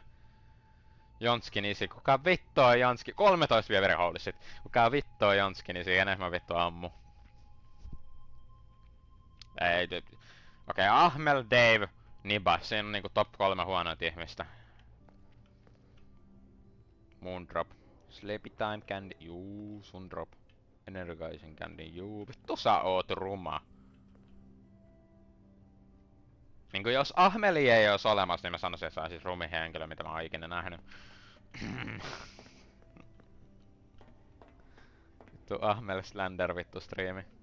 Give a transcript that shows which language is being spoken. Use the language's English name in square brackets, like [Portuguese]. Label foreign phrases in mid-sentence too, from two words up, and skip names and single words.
[Finnish] Jonskin isi. Kuka vittu on Jonski? 13 vielä verihoulissit. Kuka vittu on Jonskin isi? Enemmän vittu ammu. Ei. Okei, Ahmel, Dave, Nibas. Siinä on niinku top 3 huonointa ihmistä. Moondrop. Sleepy Time Candy. Juu, sun drop. Energizing Candy. Juu, vittu sä oot ruma. Niinku jos Ahmeli ei ois olemassa, niin mä sanoisin, että se on siis rumin henkilö, mitä mä oon ikinä nähnyt. Vittu Ahmel Slender vittu striimi.